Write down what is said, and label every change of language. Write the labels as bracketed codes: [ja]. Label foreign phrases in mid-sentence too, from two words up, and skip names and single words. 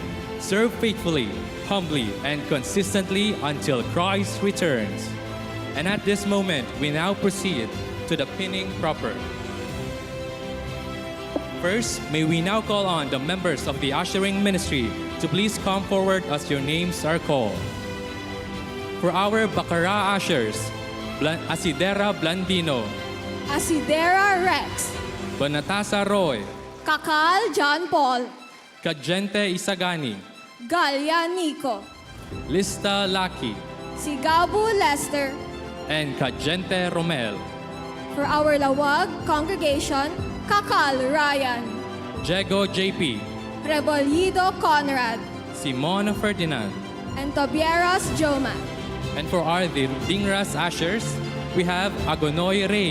[en] Serve faithfully, humbly, and consistently until Christ returns. And at this moment, we now proceed to the pinning proper. First, may we now call on the members of the ushering ministry to please come forward as your names are called. For our Bacara ushers, Asidera Blandino, Asidera Rex, Bonatasa Roy, Kakal John Paul, Kajente Isagani, Galia Nico, Lista Laki, Sigabu Lester. and Kajente Romel, For our Lawag congregation, Kakal Ryan, Jego JP, Rebollido Conrad, Simon Ferdinand, and Tobieras Joma. and for our Dingras ushers, we have Agonoy Ray,